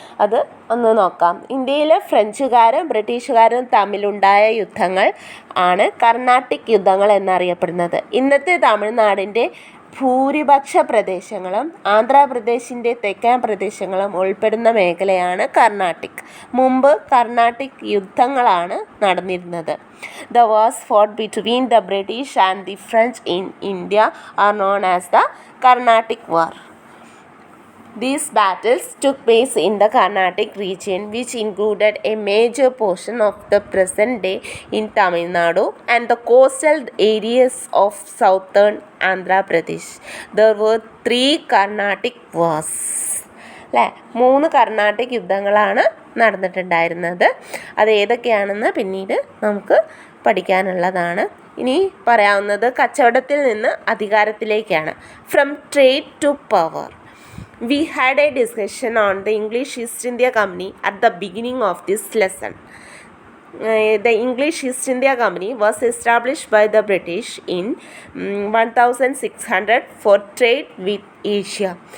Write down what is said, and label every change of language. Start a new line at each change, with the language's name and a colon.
Malayalam: അത് ഒന്ന് നോക്കാം. ഇന്ത്യയിലെ ഫ്രഞ്ചുകാരും ബ്രിട്ടീഷുകാരും തമ്മിലുണ്ടായ യുദ്ധങ്ങൾ ആണ് കർണാട്ടിക് യുദ്ധങ്ങൾ എന്നറിയപ്പെടുന്നത്. ഇന്നത്തെ തമിഴ്നാടിൻ്റെ ഭൂരിപക്ഷ പ്രദേശങ്ങളും ആന്ധ്രാപ്രദേശിൻ്റെ തെക്കൻ പ്രദേശങ്ങളും ഉൾപ്പെടുന്ന മേഖലയാണ് കർണാട്ടിക്. മുമ്പ് കർണാട്ടിക് യുദ്ധങ്ങളാണ് നടന്നിരുന്നത്.
English: The wars fought between the British and the French in India are known as the Carnatic War. These battles took place in the Carnatic region, which included a major portion of the present day in Tamil Nadu and the coastal areas of southern Andhra Pradesh. There were 3 Carnatic Wars.
Malayalam: 3 Carnatic യുദ്ധങ്ങളാണ് നടന്നിട്ടുണ്ടായിരുന്നത്. അത് ഏതൊക്കെയാണെന്ന് പിന്നീട് നമുക്ക് പഠിക്കാനുള്ളതാണ്. ഇനി പറയാവുന്നത് കച്ചവടത്തിൽ നിന്ന് അധികാരത്തിലേക്കാണ്.
English: From trade to power. We had a discussion on the English East India Company at the beginning of this lesson. The English East India Company was established by the British in 1600 for trade with Asia.